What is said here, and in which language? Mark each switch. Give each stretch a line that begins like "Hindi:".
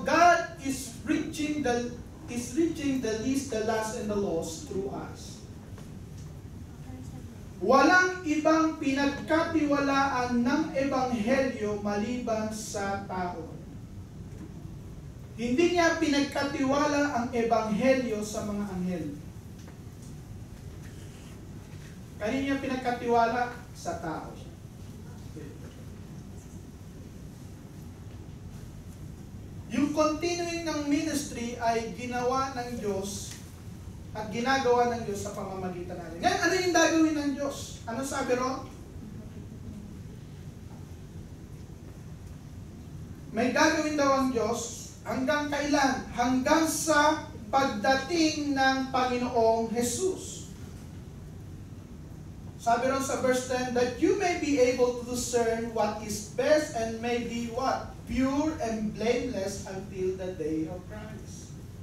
English: God is reaching the least, the last, and the lost through us.
Filipino: Walang ibang pinagkatiwalaan ng Ebanghelyo maliban sa tao. Hindi niya pinagkatiwala ang Ebanghelyo sa mga anghel. Kanina niya pinagkatiwala sa tao. Yung continuing ng ministry ay ginawa ng Diyos at ginagawa ng Diyos sa pamamagitan natin. Ngayon, ano yung gagawin ng Diyos? Ano sabi ron? May gagawin daw ang Diyos hanggang kailan? Hanggang sa pagdating ng Panginoong Jesus. Sabi ron sa
English: verse 10, that you may be able to discern what is best and may be what? Pure and blameless until the day of Christ.